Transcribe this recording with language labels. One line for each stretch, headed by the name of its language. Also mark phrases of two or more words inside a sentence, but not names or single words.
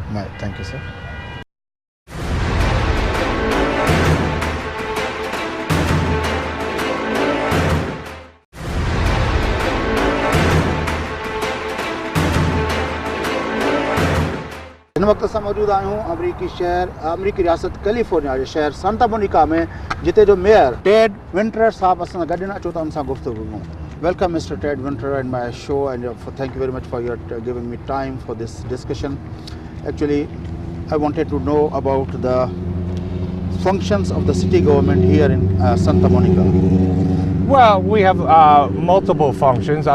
English: Thank you, sir.
Sindhi: इन वक्त असां मौजूद आहियूं अमरीकी रियासत कैलिफोर्निया जे शहर सांता मोनिका में, जिते जो मेयर टेड विंटर साहब असां गॾु न अचो त उन सां गुफ़्तगू कयूं.
English: Welcome, Mr. Ted Winter, and my show, and thank you very much for your giving me time for this discussion. Actually, I wanted to know about the functions of the city government here in Santa Monica. Well, we have multiple functions.